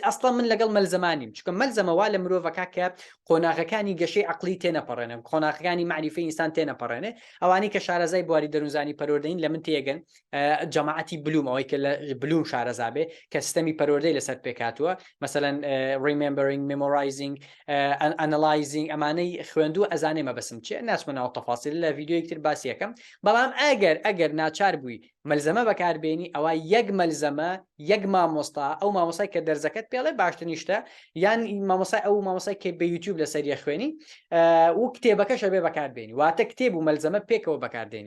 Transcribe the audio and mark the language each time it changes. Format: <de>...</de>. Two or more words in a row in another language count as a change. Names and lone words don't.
<ckb>ئەسڵا من لەگەڵ مەلزەمانیم، چونکە مەلزەمەوا لە مرۆڤەکە کە قۆناغەکانی گەشەی عەقلی تێنەپەڕێنێ، قۆناغەکانی معریفەی ئینسان تێنەپەڕێنێ، ئەوانەی کە شارەزای بواری دەروونزانی پەروەردەین لە من تێگەن، جەماعەتی بلوم، ئەوەی کە لە بلوم شارەزا بێ کە سیستەمی پەروەردەی لەسەر پێکاتووە، مەسەلەن</ckb> <en>remembering, memorizing, analyzing،</en> <ckb>ئەمانەی خوێندووە ئەزانێ مەبەسم چیە، ناچمە ناو تەفاسیل لە ڤیدیۆیەکتر باسی یەکەم. بەڵام ئەگەر ناچار بووی مەلزەمە بەکاربێنی، ئەوە یەک مەلزەمە، یەک مامۆستا، ئەو مامۆستای کە دەرزەکەت پێڵێ باشترینیشتە، یان مامۆستای ئەو مامۆستای کە بە یوتیوب لەسەریە خوێنی و کتێبەکەشە بێ بەکاربێنی، واتە کتێب و مەلزەمە پێکەوە بەکاردێنی.</ckb>